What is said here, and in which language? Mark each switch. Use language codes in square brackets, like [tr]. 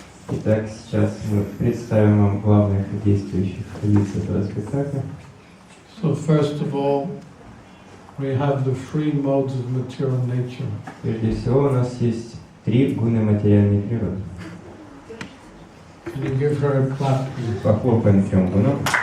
[ru] Итак, сейчас мы представим вам главных действующих лиц этого спектакля. [en] So first of all, we have the three modes of material nature. [ru] Прежде всего, у нас есть три гуны материальной природы. [en] Can you give her a clap, please? [ru] Похлопаем трем гунам.